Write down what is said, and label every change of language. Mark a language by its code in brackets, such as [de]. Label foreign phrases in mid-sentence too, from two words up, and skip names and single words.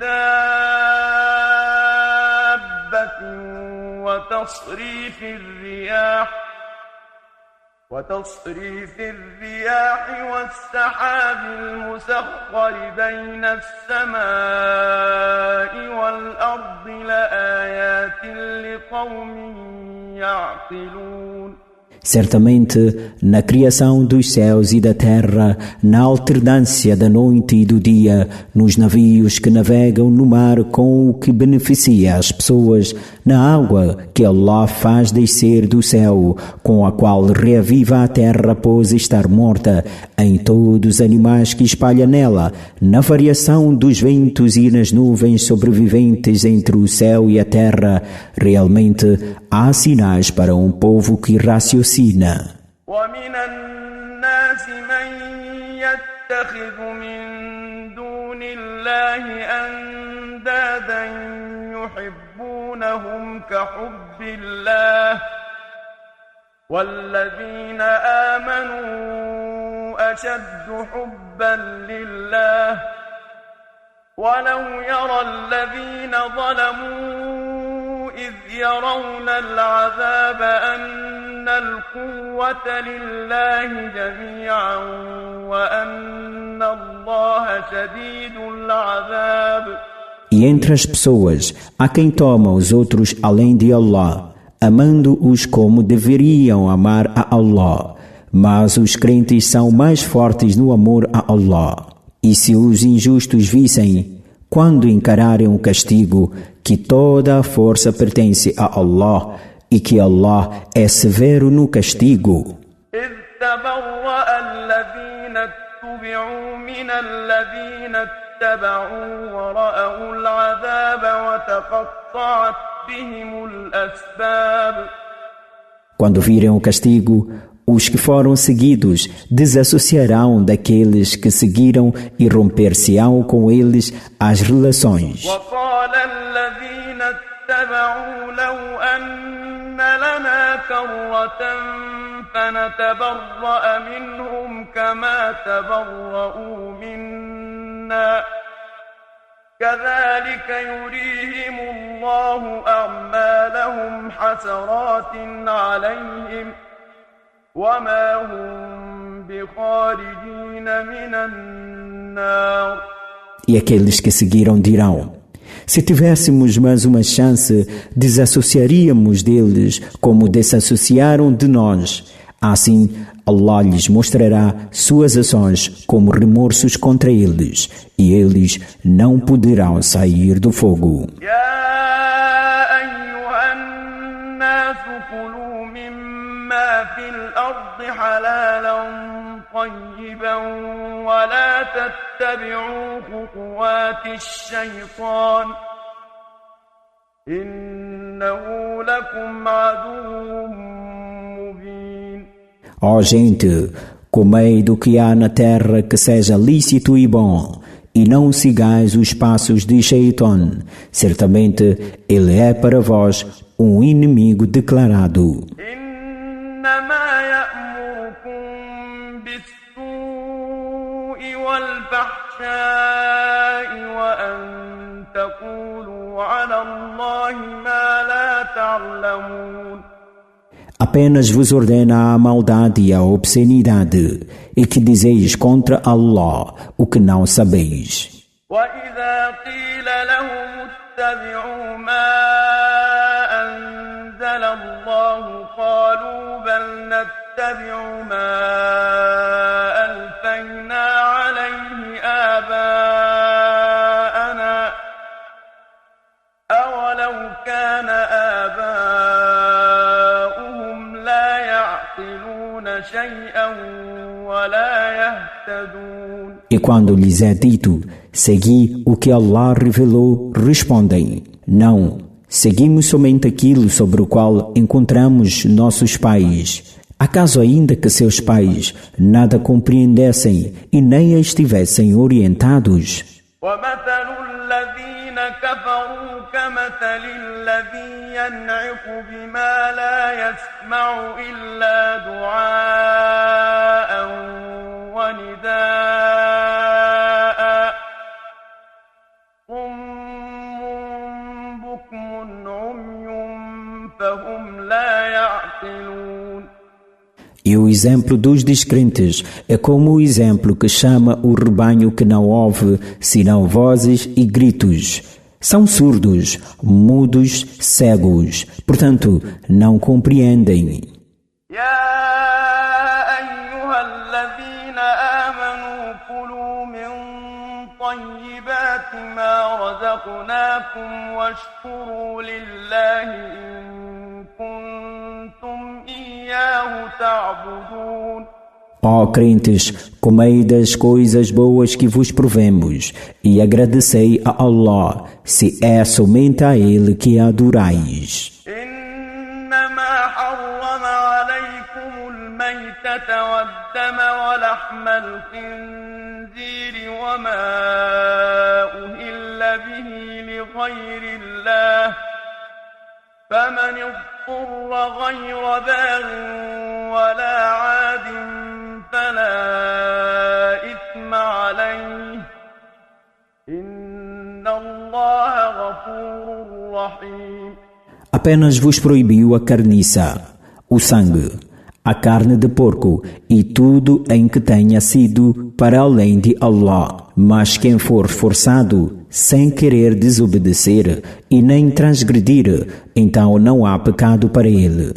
[ar] دابة وتصريف الرياح والسحاب المسخر بين السماء والأرض لآيات لقوم يعقلون. [pt] Certamente, na criação dos céus e da terra, na alternância da noite e do dia, nos navios que navegam no mar com o que beneficia as pessoas, na água que Allah faz descer do céu, com a qual reaviva a terra após estar morta, em todos os animais que espalha nela, na variação dos ventos e nas nuvens sobreviventes entre o céu e a terra, realmente há sinais para um povo que raciocina. [ar] ومن الناس من يتخذ من دون الله أندادا يحبونهم كحب الله والذين آمنوا أشد حبا لله ولو يرى الذين ظلموا إذ يرون العذاب أن القوة لله جميعا وأن الله شديد العذاب. [pt] E entre as pessoas, há quem toma os outros além de Allah, amando-os como deveriam amar a Allah. Mas os crentes são mais fortes no amor a Allah. E se os injustos vissem, quando encararem o castigo, que toda a força pertence a Allah e que Allah é severo no castigo. [ar] إذ تبرأ الذين اتبعوا من الذين اتبعوا ورأوا العذاب وتقطعت بهم الأسباب. [pt] Quando virem o castigo, os que foram seguidos desassociarão daqueles que seguiram e romper-se-ão com eles as relações. [ar] وقال الذين اتبعوا لو أن لنا كرة فنتبرأ منهم كما تبرؤوا منا كذلك يريهم الله أعمالهم حسرات عليهم وما هم بخارجين من النار. [pt] E aqueles que seguiram dirão: se tivéssemos mais uma chance, desassociaríamos deles como desassociaram de nós. Assim, Allah lhes mostrará suas ações como remorsos contra eles, e eles não poderão sair do fogo. [ar] في الأرض حلالا طيبا ولا تتبعوا خطوات الشيطان إنه لكم عدو مبين. [pt] Ó gente, comei do que há na terra que seja lícito e bom, e não sigais os passos de Shaitan. Certamente ele é para vós um inimigo declarado. [ar] إنما يأمركم بالسوء والفحشاء وأن تقولوا على الله ما لا تعلمون. [pt] Apenas vos ordena a maldade e a obscenidade, e que dizeis contra Allah o que não sabeis. [ar] وإذا قيل لهم اتبعوا ما أنزل الله قالوا بل نتبع ما ألفينا عليه آباءنا أولو كان آباؤهم لا يعقلون شيئا ولا يهتدون. [pt] E quando lhes é dito, segui o que Allah revelou, respondem: não, seguimos somente aquilo sobre o qual encontramos nossos pais. Acaso ainda que seus pais nada compreendessem e nem estivessem orientados? [ar] ومثل الذين كفروا كمثل الذي ينعق بما لا يسمع إلا دعاء ونداء صم بكم عمي فهم لا يعقلون. [pt] E o exemplo dos descrentes é como o exemplo que chama o rebanho que não ouve, senão vozes e gritos. São surdos, mudos, cegos, portanto, não compreendem. [ar] يا أيها الذين آمنوا كلوا من طيبات ما رزقناكم واشكروا لله إن كنتم إياه تعبدون. [pt] Ó crentes, comei das coisas boas que vos provemos e agradecei a Allah, se é somente a Ele que adorais. [ar] إنما حرم عليكم الميتة والدم ولحم الخنزير وما أهل به لغير الله فمن اضطر غير باغ ولا عاد فلا إثم عليه إن الله غفور رحيم. [pt] Apenas vos proibiu a carniça, o sangue, a carne de porco e tudo em que tenha sido para além de Allah. Mas quem for forçado, sem querer desobedecer e nem transgredir, então não há pecado para ele.